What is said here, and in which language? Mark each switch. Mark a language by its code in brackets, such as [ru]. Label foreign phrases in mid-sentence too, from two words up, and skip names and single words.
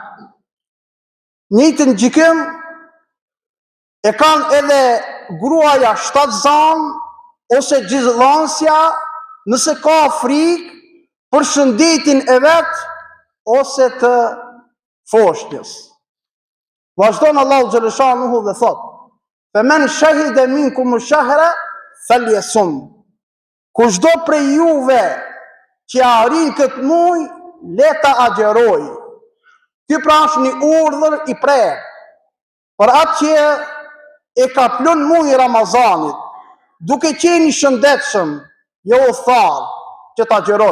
[sq] Njëjtin gjykim e kanë edhe gruaja shtatzan ose gjithdhansja nëse ka frikë për shëndetin e vet ose të foshnjës. Vazhdon Allahu xhaleshanuhu dhe thot: [ar] "فمن شهد منكم الشهر فليصمه." [sq] Kushdo prej juve që arrin këtë muaj, le ta agjeroj. Ky pra është një urdhër i prerë për atë që e ka plon muaj Ramazanit, duke qenë i shëndetshëm, jo udhëtar, që ta agjeroj.